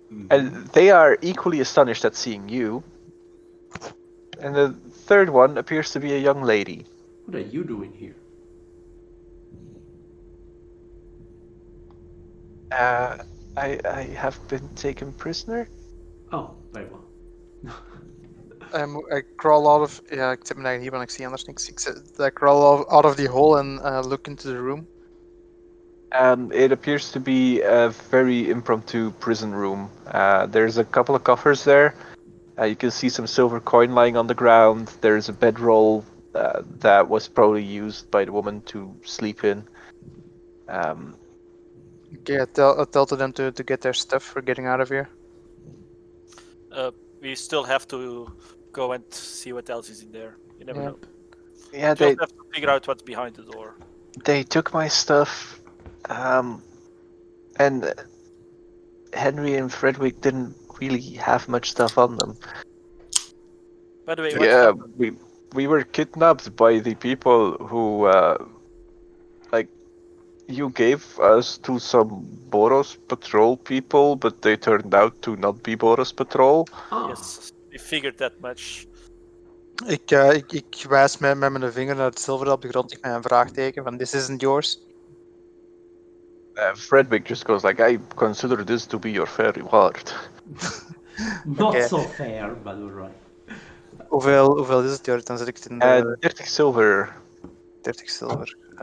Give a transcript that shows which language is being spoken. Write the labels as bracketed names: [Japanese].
[English] And they are equally astonished at seeing you. And the third one appears to be a young lady. What are you doing here? I have been taken prisoner. Oh, very well. I crawl out of [Dutch] ik zet mijn eigen hier, want ik zie anders niks. [English] I crawl out of the hole and look into the room. It appears to be a very impromptu prison room. There's a couple of coffers there. You can see some silver coin lying on the ground. There's a bedroll that was probably used by the woman to sleep in. Okay, I tell to them to get their stuff for getting out of here. We still have to go and see what else is in there. You never know. Yeah, We just have to figure out what's behind the door. they took my stuff, and Henry and Fredwick didn't really have much stuff on them. By the way, what Yeah, happened? we were kidnapped by the people who, you gave us to some Boros patrol people, but they turned out to not be Boros patrol. Ah, Yes, we figured that much. [Dutch] Ik wijs met mijn vinger naar het zilver op de grond met een vraagteken van [English] this isn't yours. Fredwick just goes like, I consider this to be your fair reward. Not [Dutch] Oké. [English] so fair, but alright. [Dutch] Hoeveel is het, Jorrit? Dan zet ik het in de [English] 30 silver. [Dutch] 30 zilver.